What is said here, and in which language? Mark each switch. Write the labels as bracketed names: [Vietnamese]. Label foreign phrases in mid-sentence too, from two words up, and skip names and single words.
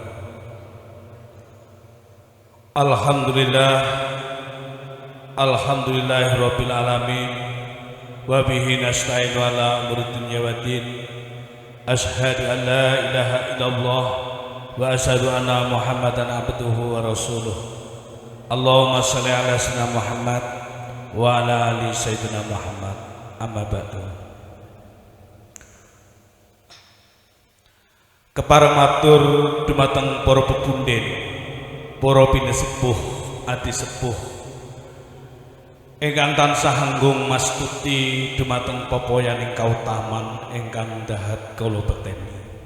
[Arabic] الحمد لله رب العالمين وبه نستعين على أمور الدنيا والدين. أشهد أن لا إله إلا الله وأشهد أن محمدا عبده ورسوله. اللهم صل على سيدنا محمد وعلى آل سيدنا محمد. أما بعد. [Javanese] Kepareng matur dumateng para pepunden, para pinesepuh, adi sepuh ingkang tansah anggung mastuti dumateng popoyaning kautaman ingkang dahat kula bekteni.